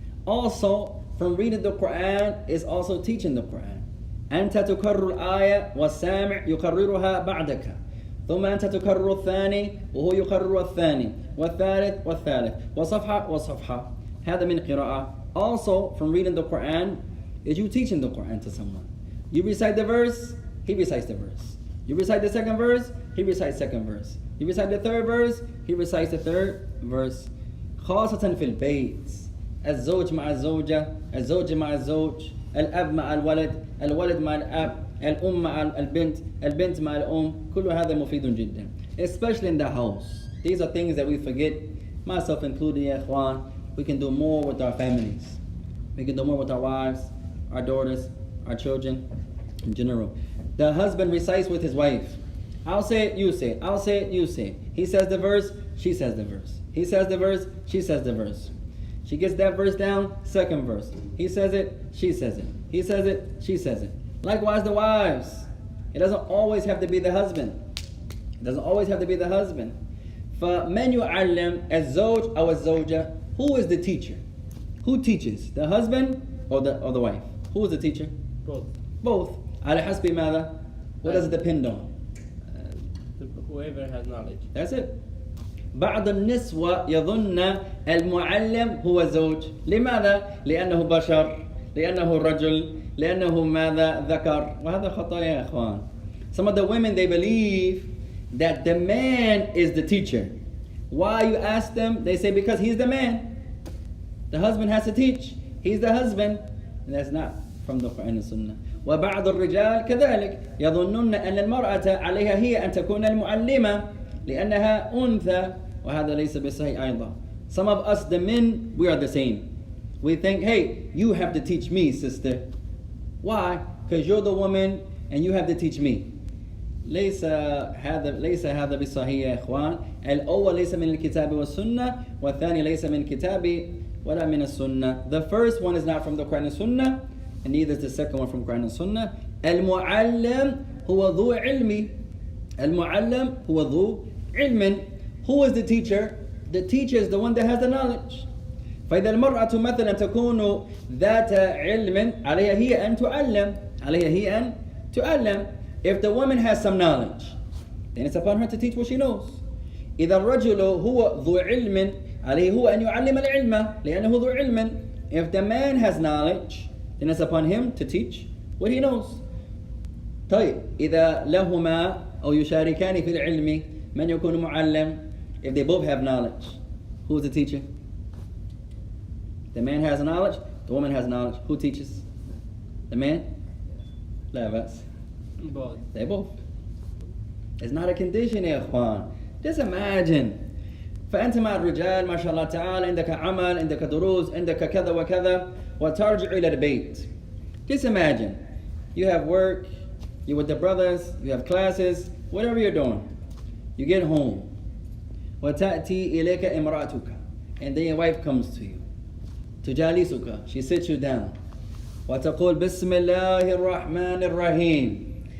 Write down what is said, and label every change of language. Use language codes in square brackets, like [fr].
[en] Also, from reading the Quran is also teaching the Quran. [ar] أنت تكرر الآية والسامع يكررها بعدك ثم أنت تكرر الثاني وهو يكرر الثاني والثالث وصفحة هذا من قراءة. [en] Also, from reading the Quran is you teaching the Quran to someone. You recite the verse, he recites the verse. You recite the second verse, he recites second verse. You recite the third verse, he recites the third verse. [ar] خاصة في البيت الزوج مع الزوجة الزوج مع الزوج الأب مع الولد مع الأب الأم مع البنت مع الأم كل هذا مفيد جدا. [en] Especially in the house. These are things that we forget, myself included, ya ikhwan. We can do more with our families. We can do more with our wives, our daughters, our children in general. The husband recites with his wife. I'll say it, you say it. I'll say it, you say it. He says the verse, she says the verse. He says the verse, she says the verse. She gets that verse down, second verse. He says it, she says it. He says it, she says it. Likewise the wives. It doesn't always have to be the husband. It doesn't always have to be the husband. [ar] فَمَنْ يُعَلِّمْ الزَّوْجِ أو الزَّوْجَةِ. [en] Who is the teacher? Who teaches? The husband or the wife? Who is the teacher? Both. Both. [ar] على حسب ماذا? [en] What does it depend on? Whoever has knowledge. That's it. [ar] بعض النسوة يظن المعلم هو زوج. لماذا؟ لأنه بشر، لأنه رجل، لأنه ماذا ذكر. وهذا خطأ يا إخوان. [en] Some of the women, they believe that the man is the teacher. Why, you ask them, they say because he's the man. The husband has to teach. He's the husband. And that's not from the Quran and Sunnah. [ar] وبعض الرجال كذلك يظنون أن المرأة عليها هي أن تكون المعلمة لأنها أنثى وهذا ليس بصحيح أيضا. [en] Some of us, the men, we are the same. We think, hey, you have to teach me, sister. Why? Because you're the woman and you have to teach me. [ar] ليس هذا بصحيح يا إخوان. الأول ليس من الكتاب والسنة والثاني ليس من الكتاب ولا من السنة. [en] The first one is not from the Quran and Sunnah, and neither is the second one from Quran and Sunnah. [ar] المعلم هو ذو علم. المعلم هو ذو علم. [en] Who is the teacher? The teacher is the one that has the knowledge. [ar] فإذا المرأة مثلا تكون ذات علم عليها هي أن تعلم. عليها هي أن تعلم. [en] If the woman has some knowledge, then it's upon her to teach what she knows. [ar] إذا الرجل هو ذو علم عليه هو أن يعلم العلم لأنه ذو علم. [en] If the man has knowledge, then it's upon him to teach what he knows. [ar] طيب إذا لهما أو يشاركان في العلم من يكون معلم. [en] If they both have knowledge, who is the teacher? The man has knowledge, the woman has knowledge. Who teaches? The man? [ar] لا بأس. [en] Both. They both. It's not a condition [ar] يا إخوان. [en] Just imagine. [ar] فأنت مع الرجال ما شاء الله تعالى عندك عمل عندك دروس عندك كذا وكذا وترجع إلى البيت. [en] Just imagine. You have work, you're with the brothers, you have classes, whatever you're doing. You get home. [ar] وتأتي إليك امرأتك. [en] And then your wife comes to you. [ar] تجالسك. [en] She sits you down. [ar] وتقول بسم الله الرحمن الرحيم.